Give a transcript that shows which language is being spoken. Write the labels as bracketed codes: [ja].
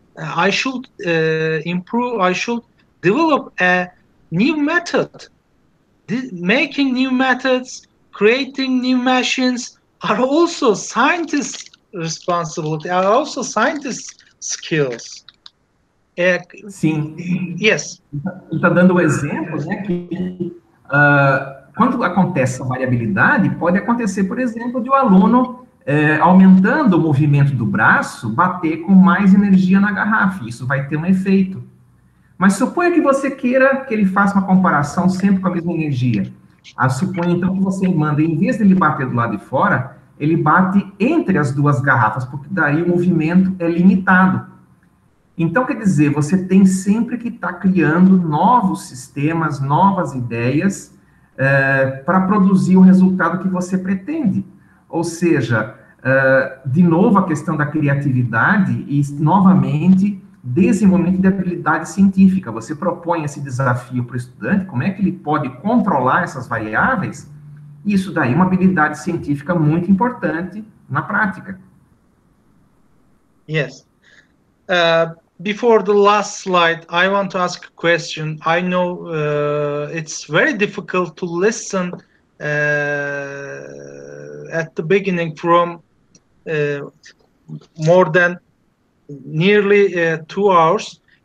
[en] I should improve. I should develop a new method. Making new methods, creating new machines are also scientists' responsibility. Are also scientists' skills. [pt] Sim. [en] Yes. [pt] Ele está dando o exemplo, né, que quando acontece essa variabilidade, pode acontecer, por exemplo, de o aluno, aumentando o movimento do braço, bater com mais energia na garrafa. Isso vai ter um efeito. Mas suponha que você queira que ele faça uma comparação sempre com a mesma energia. Suponha, então, que você manda, em vez de ele bater do lado de fora, ele bate entre as duas garrafas, porque daí o movimento é limitado. Então, quer dizer, você tem sempre que estar criando novos sistemas, novas ideias, para produzir o resultado que você pretende. Ou seja, de novo, a questão da criatividade e, novamente, desenvolvimento de habilidade científica. Você propõe esse desafio para o estudante, como é que ele pode controlar essas variáveis? Isso daí é uma habilidade científica muito importante na prática. [en] Yes. Before the last slide, I want to ask a question. I know it's very difficult to listen at the beginning from more than nearly 2 hours.